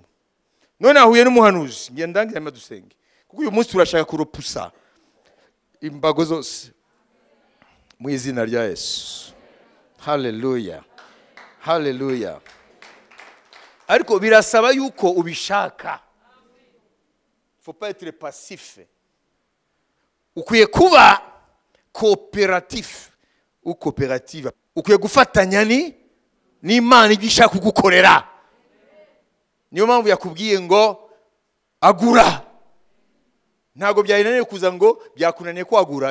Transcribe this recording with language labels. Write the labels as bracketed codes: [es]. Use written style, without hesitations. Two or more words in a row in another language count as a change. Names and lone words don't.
[rw] None ahuye n'umuhanuzi, ngenda ngira dusenge. Kuko uyu munsi turashaka kuropusa imbago zose mu izina rya Yesu. Haleluya, haleluya. Ariko birasaba yuko ubishaka. [fr] Faut pas être passif. [rw] Ukwiye kuba [fr] coopératif ou coopérative. [rw] Ukwiye gufatanya n'Imana ibyo ishaka kugukorera. Niyo mpamvu yakubwiye ngo agura. Ntago byayinaniye kuza ngo byakunaniye kwagura.